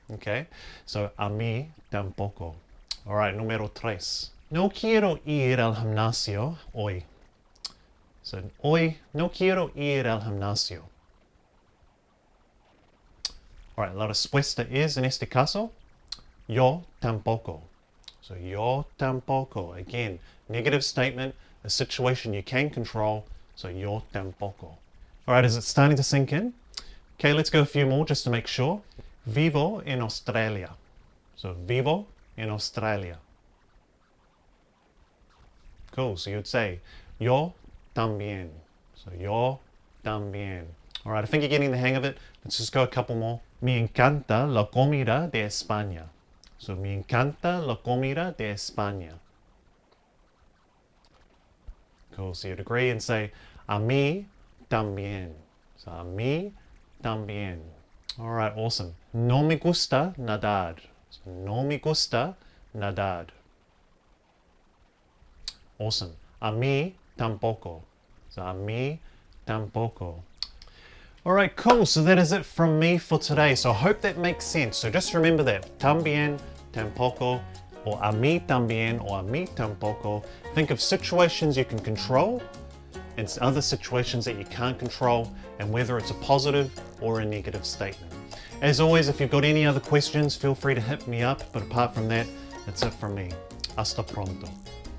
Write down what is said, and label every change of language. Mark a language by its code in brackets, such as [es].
[en] Okay, so [es] a mí tampoco. [en] All right, [es] número tres. No quiero ir al gimnasio hoy. So, hoy no quiero ir al gimnasio. [en] All right, [es] la respuesta es, en este caso, yo tampoco. So, yo tampoco. [en] Again, negative statement, a situation you can control. So, [es] yo tampoco. [en] All right, is it starting to sink in? Okay, let's go a few more just to make sure. [es] Vivo en Australia. So, vivo en Australia. [en] Cool, so you'd say, [es] yo también. [en] So, yo también. All right, I think you're getting the hang of it. Let's just go a couple more. [es] Me encanta la comida de España. So, me encanta la comida de España. [en] Cool, so you'd agree and say, [es] a mí también. [en] So, [es] a mí también. [en] All right, awesome. [es] No me gusta nadar. So, no me gusta nadar. [en] Awesome. [es] A mí tampoco. So, a mí tampoco. [en] All right, cool. So that is it from me for today. So I hope that makes sense. So just remember that. [es] También, tampoco, or a mí también, or a mí tampoco. [en] Think of situations you can control and other situations that you can't control, and whether it's a positive or a negative statement. As always, if you've got any other questions, feel free to hit me up. But apart from that, that's it from me. [es] Hasta pronto.